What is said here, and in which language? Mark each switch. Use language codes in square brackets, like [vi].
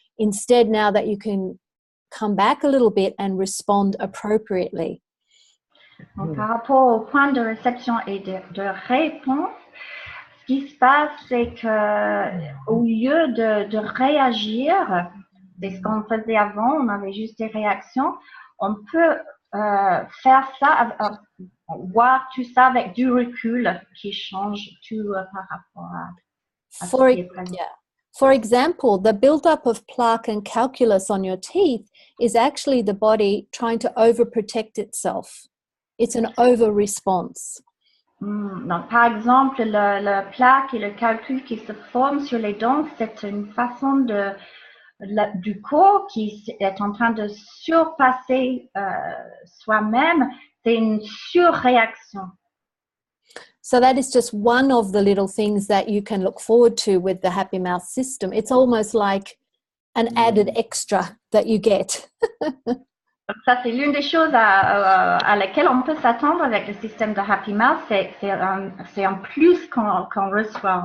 [en] Instead, now that you can come back a little bit and respond appropriately. [fr] Donc, par rapport au point de réception et de réponse, ce qui se passe, c'est que au lieu de réagir, c'est ce qu'on faisait avant, on avait juste des réactions, on peut faire ça, voir tout ça avec du recul qui change tout par rapport à ce qui est présent. [en] For example, the buildup of plaque and calculus on your teeth is actually the body trying to overprotect itself. It's an over-response. [fr] Donc, par exemple, le plaque et le calcul qui se forment sur les dents, c'est une façon du corps qui est en train de surpasser soi-même. C'est une surréaction. [en] So that is just one of the little things that you can look forward to with the Happy Mouth system. It's almost like an added extra that you get. [fr] Donc ça, c'est l'une des choses à laquelle on peut s'attendre avec le système de Happy Mouth. C'est un plus qu'on reçoit.